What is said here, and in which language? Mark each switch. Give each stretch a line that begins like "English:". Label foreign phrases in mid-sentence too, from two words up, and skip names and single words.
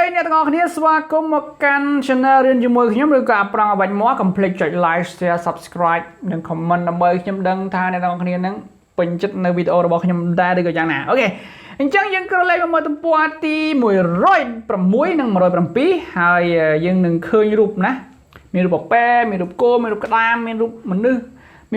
Khmer: ទាំងអស់គ្នាស្វាគមន៍មកកាន់ channel រៀនជាមួយខ្ញុំឬក៏ប្រងអ្វីមក កុំភ្លេចចុច
English: like share subscribe
Khmer: និង comment ដើម្បីខ្ញុំដឹងថាអ្នកទាំងអស់គ្នានឹងពេញចិត្តនៅវីដេអូរបស់ខ្ញុំដែរឬក៏យ៉ាងណាអូខេអញ្ចឹងយើងក្រឡេកមកមើលទំព័រទី106និង107ហើយយើងនឹងឃើញរូបណាមានរូបប៉ែមានរូបគោមានរូបក្តាមមានរូបមនុស្សមាន